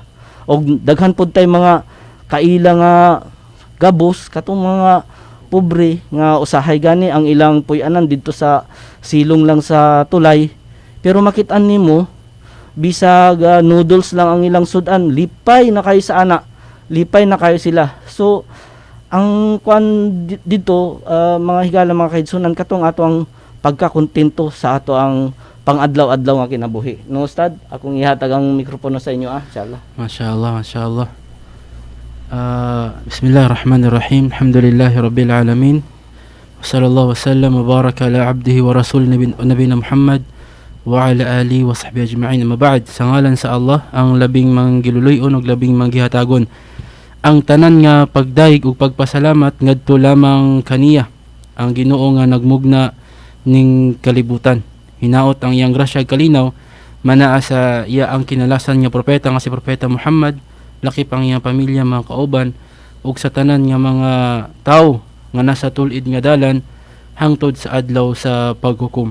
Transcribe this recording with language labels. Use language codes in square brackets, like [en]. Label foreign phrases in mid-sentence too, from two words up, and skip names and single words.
[ceb] Og daghan pud tay mga kaila nga gabos katong mga pobre nga usahay gani ang ilang puy-anan didto sa silong lang sa tulay, pero makit-an nimo bisag noodles lang ang ilang sudan, lipay na kayo sa ana, lipay na kayo sila. So ang kuan dito mga higala mga kaidsunan, katong ato ang pagkakontento sa ato ang pang-adlaw-adlaw nga kinabuhi. No, Ustad, akong ihatag ang mikropono sa inyo, [ar] إن شاء الله. ما شاء الله، ما شاء الله. بسم الله الرحمن الرحيم الحمد لله رب العالمين. وصلى الله وسلم وبارك على عبده ورسول نبينا محمد وعلى آله وصحبه أجمعين. أما بعد, [ceb] sa ngalan sa Allah ang labing manggiluluyon ug labing manggihatagon. Ang tanan nga pagdaig ug pagpasalamat ngadto lamang kaniya, ang Ginoo nga nagmugna ning kalibutan. Hinaot ang iyang grasya kalinaw manaa sa iya ang kinalasan nga propeta nga si Propeta Muhammad, laki pang iyang pamilya, mga kauban, ug sa tanan nga mga tao nga nasa tulid nga dalan hangtod sa adlaw sa paghukom.